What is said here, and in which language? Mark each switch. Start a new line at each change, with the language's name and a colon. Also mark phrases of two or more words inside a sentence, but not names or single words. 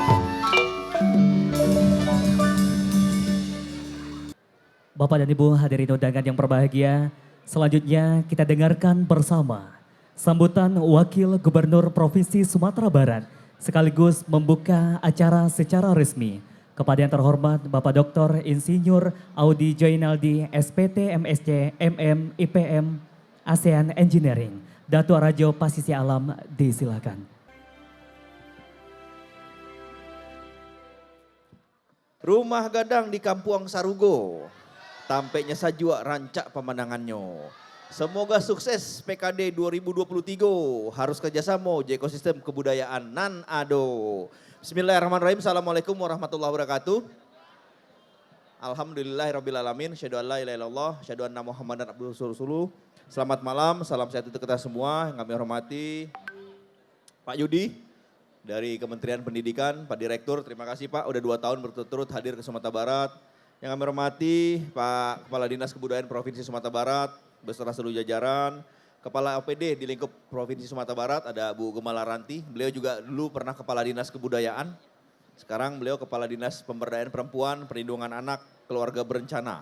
Indonesian: Bapak dan Ibu hadirin undangan yang berbahagia, selanjutnya kita dengarkan bersama sambutan Wakil Gubernur Provinsi Sumatera Barat sekaligus membuka acara secara resmi kepada yang terhormat Bapak Dr. Insinyur Audi Joinaldi SPT MSc MM IPM ASEAN Engineering. Datuk Rajo Pasisi Alam disilakan.
Minangkabau: Rumah gadang di Kampuang Sarugo, tampaknya sajua rancak pemandangannya.
Indonesian: Semoga sukses PKD 2023, harus kerjasama di ekosistem kebudayaan
Minangkabau: nan ado.
Arabic: بسم الله الرحمن الرحيم، السلام عليكم ورحمة الله وبركاته. الحمد لله رب العالمين، أشهد أن لا إله إلا الله، أشهد أن محمدا عبده رسوله.
Indonesian: Selamat malam, salam sehat untuk kita semua. Yang kami hormati Pak Yudi dari Kementerian Pendidikan, Pak Direktur, terima kasih Pak, udah 2 tahun berturut-turut hadir ke Sumatera Barat. Yang kami hormati Pak Kepala Dinas Kebudayaan Provinsi Sumatera Barat, beserta seluruh jajaran, Kepala OPD di lingkup Provinsi Sumatera Barat ada Bu Gemala Ranti, beliau juga dulu pernah Kepala Dinas Kebudayaan, sekarang beliau Kepala Dinas Pemberdayaan Perempuan, Perlindungan Anak, Keluarga Berencana.